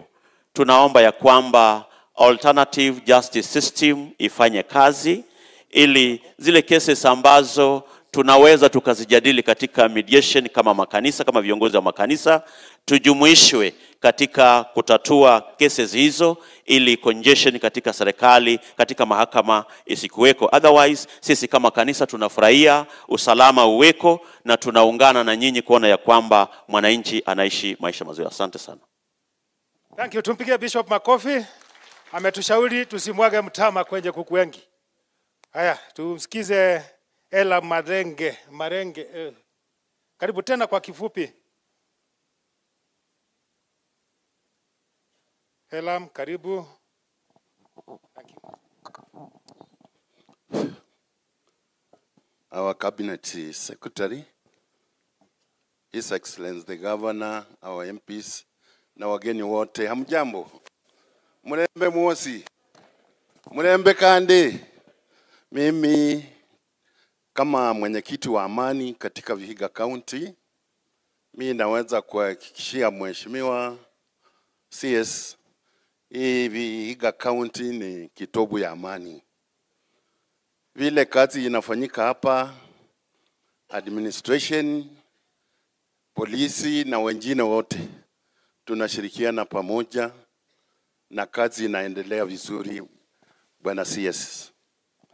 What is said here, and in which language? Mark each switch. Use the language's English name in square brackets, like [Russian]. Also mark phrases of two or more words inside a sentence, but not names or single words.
[Swahili] Tunaomba ya kwamba [English] alternative justice system [Swahili] ifanye kazi, ili zile cases ambazo tunaweza tukazijadili katika mediation kama makanisa, kama viongozi wa makanisa, tujumuishwe katika kutatua cases hizo, ili congestion katika serikali, katika mahakama isikuweko. Otherwise sisi kama kanisa tunafurahia usalama uweko, na tunaungana na nyinyi kuona ya kwamba mwananchi anaishi maisha mazuri. Asante sana. [English] Thank you. [Swahili] Tumpigie Bishop makofi. Ametushauri tusimwage mtama kwenye kuku wengi. Haya, tumsikize Ela Marenge. Karibu tena kwa kifupi. Ela, karibu. [English] Thank you. Our Cabinet Secretary, His Excellency the Governor, our MPs, [Swahili] na wageni wote, hamjambo? [Luyia] Murembe mwosi? Murembe kande? [Swahili] Mimi kama mwenyekiti wa amani katika Vihiga County, mimi naweza kuhakikishia Mheshimiwa CS, hii Vihiga County ni kitovu ya amani. Vile kazi inafanyika hapa, administration, polisi na wengine wote, tunashirikiana pamoja na kazi inaendelea vizuri, Bwana CS.